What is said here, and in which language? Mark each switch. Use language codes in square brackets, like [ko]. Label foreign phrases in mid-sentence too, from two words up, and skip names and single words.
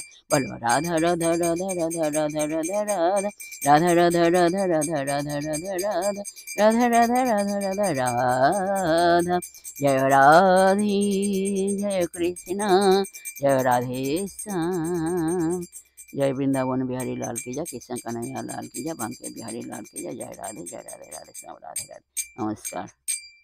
[bn] বলো রাধা রাধা রাধা রাধা রাধা রাধা রাধা রাধা রাধা রাধা রাধা রাধা রাধা রাধা রাধা রাধা রাধা রাধা। জয় রাধে, জয় কৃষ্ণ, জয় রাধে শ্যাম। [hi] जय वृंदावन बिहारी लाल की जय, कृष्ण कन्हैया लाल की जय, बांके बिहारी लाल की जय। जय राधे, जय राधे, राधे श्याम, राधे राधे। नमस्कार।